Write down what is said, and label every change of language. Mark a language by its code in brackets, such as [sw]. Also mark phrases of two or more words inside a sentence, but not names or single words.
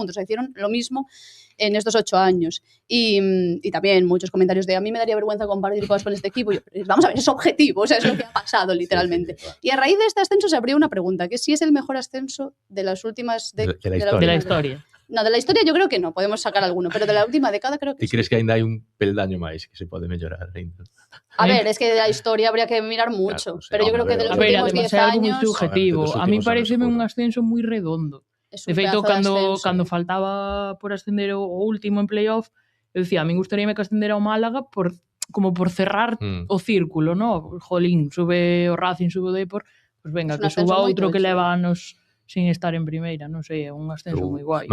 [es] O sea, hicieron lo mismo en estos 8 años. Y también muchos comentarios de a mí me daría vergüenza compartir cosas con este equipo. Y yo, vamos a ver, es objetivo, o sea, es lo que ha pasado literalmente. Sí, claro. Y a raíz de este ascenso se abrió una pregunta, que es si es el mejor ascenso de las últimas... De la historia. No, de la historia yo creo que no, podemos sacar alguno, pero de la última década creo que [gl] sí. Crees que ainda hai un peldaño máis que se pode mellorar ainda? [es] A ver, es que de la historia habría que mirar mucho, claro, pero yo creo que de los últimos 10 años... [gl] É algo moi subjetivo. A mí pareceme un ascenso moi redondo. De feito, cando faltaba por ascender o último en playoff, eu dicía, a mí gustaríame que ascendera o Málaga como por cerrar o círculo, ¿no? Jolín, sube o Racing, sube o Depor, pues venga, que suba outro que leva anos sin estar en primeira, non sei, é un ascenso moi guai.